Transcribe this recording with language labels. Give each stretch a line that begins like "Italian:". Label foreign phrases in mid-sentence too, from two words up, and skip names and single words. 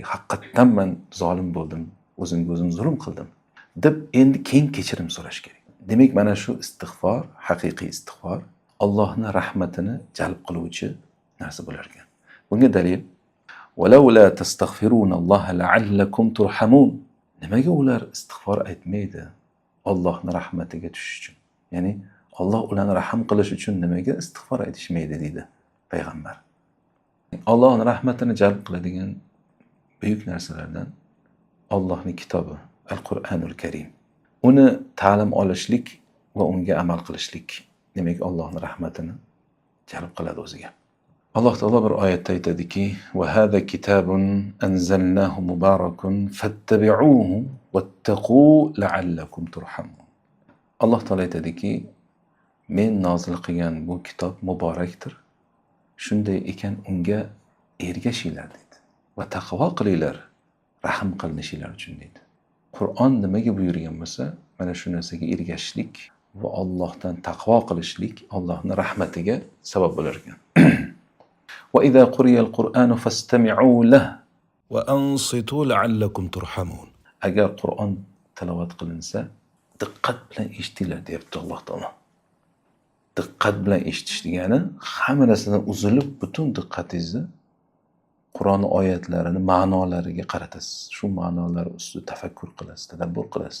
Uzbek: Haqiqatdan men zolim bo'ldim, o'zimga o'zim zulm qildim deb endi keyin kechirim so'rash kerak. Demak, mana shu istig'for, haqiqiy istig'for Allohning rahmatini jalb qiluvchi narsa bo'lar ekan. Bunga dalil
Arabic: وَلَوْلَا تَسْتَغْفِرُونَ اللَّهَ لَعَلَّكُمْ تُرْحَمُونَ.
Uzbek: Nimaga ular istig'for aytmaydi? Allohning rahmatiga tushish uchun. Ya'ni Alloh ularni rahim qilish uchun nimaga istig'for aytishmaydi deydi payg'ambar. Allohning rahmatini jalb qiladigan buyuk narsalardan Allohning kitobi, Al-Qur'onul Karim. Uni ta'lim olishlik va unga amal qilishlik, demak Allohning rahmatini jalb qiladi o'ziga. Alloh taolo bir oyatda aytadiki:
Arabic: "وهذا كتاب أنزلناه مبارك فاتبعوه واتقوا لعلكم ترحمون."
Uzbek: Alloh taolo aytadiki, men nozil qilgan bu kitob muborakdir. Shunday ekan unga ergashinglar dedi. Va taqvo qilinglar, rahim qilinishinglar uchun dedi. Qur'on nimaga buyurgan bo'lsa, mana shu narsaga ergashishlik va Allohdan taqvo qilishlik Allohning rahmatiga sabab bo'lar ekan.
Arabic: وَإِذَا قُرِئَ الْقُرْآنُ فَاسْتَمِعُوا لَهُ وَأَنصِتُوا لَعَلَّكُمْ تُرْحَمُونَ.
Uzbek: Agar Qur'on tilovat qilinsa, diqqat bilan eshitinglar deyapti Alloh taolo. Diqqat bilan eshitish degani hamma narsadan uzilib, butun diqqatingizni Qur'on oyatlarini ma'nolariga qaratasiz. Shu ma'nolar ustida tafakkur qilasiz, tadabbur qilasiz.